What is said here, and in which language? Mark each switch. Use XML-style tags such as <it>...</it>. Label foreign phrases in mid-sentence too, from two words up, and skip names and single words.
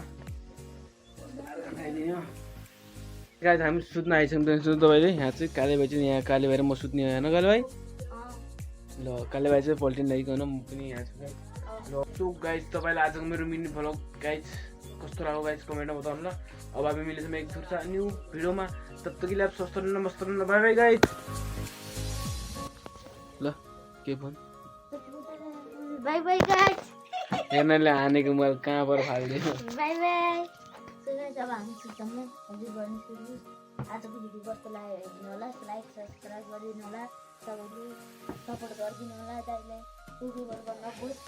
<ne>गाइज हामी सुत्न आइसक्यौँ तपाईँले यहाँ चाहिँ काले भाइ चाहिँ यहाँ काले भाइ र म सुत्ने होइन काले भाइ ल काले भाइ चाहिँ पल्टिन लागिकन म पनि यहाँ छु गाइज ल</ne> <en>so guys</en> <ne>तपाईँलाई आजको मेरो</ne> <en>mini vlog</en> <ne>गाइज कस्तो लाग्यो गाइज कमेन्टमा बताउनु ल। अब हामी मिलेछौँ एक दुर्सा न्यू भिडियोमा,</ne> <hi>तब तक के लिए आप स्वस्थ रहना, मस्त रहना,</hi> <en>bye bye guys.</en> <ne>ल के भन्</ne> <en>bye bye guys</en> <ne>हेर्नले हानेको मैले कहाँबाट फालिदियो।</ne> <en>bye bye. so guys</en> <ne>अब हामी सुत्छौँ ल, हजुर गर्नु सुरु। आजको भिडियो कस्तो लाग्यो हेर्नु होला,</ne> <en>like subscribe</en> <ne>गरिदिनु होला, सबैले सपोर्ट गरिदिनु होला दाइलाई।</ne>